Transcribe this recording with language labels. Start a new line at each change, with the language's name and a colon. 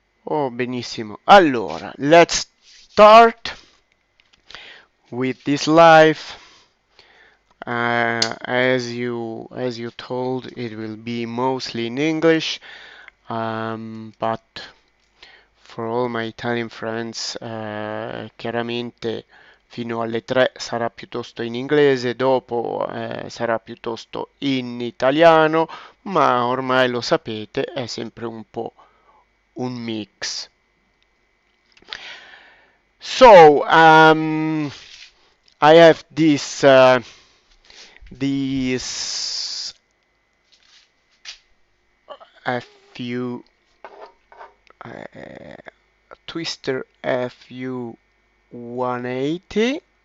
English: Oh,
Italian: benissimo. Allora,
English: let's start with this live. As you told, it will be mostly in English, but for all my Italian friends,
Italian: chiaramente fino alle 3 sarà piuttosto in inglese, dopo sarà piuttosto in italiano, ma ormai lo sapete, è sempre un po' un mix.
English: So, I have these FU Twister Fu-180.